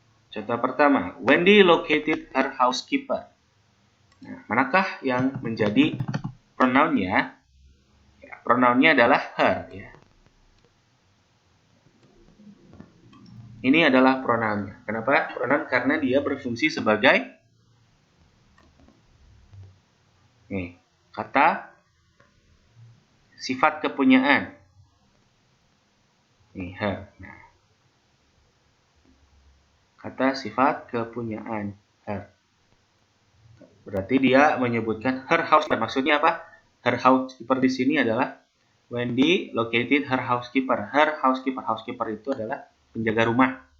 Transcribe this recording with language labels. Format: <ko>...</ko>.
<id>Contoh pertama,</id> <en>Wendy located her housekeeper.</en> <id>Nah, manakah yang menjadi pronounnya? Ya, pronounnya adalah her. Ya. Ini adalah pronounnya. Kenapa? Pronoun karena dia berfungsi sebagai kata sifat kepunyaan. Her. Nah, kata sifat kepunyaan her. Berarti dia menyebutkan</id> <en>her housekeeper.</en> <id>Maksudnya apa?</id> <en>Her housekeeper</en> <id>di sini adalah</id> <en>Wendy located her housekeeper. Her housekeeper.</en> <id>Housekeeper itu adalah penjaga rumah.</id>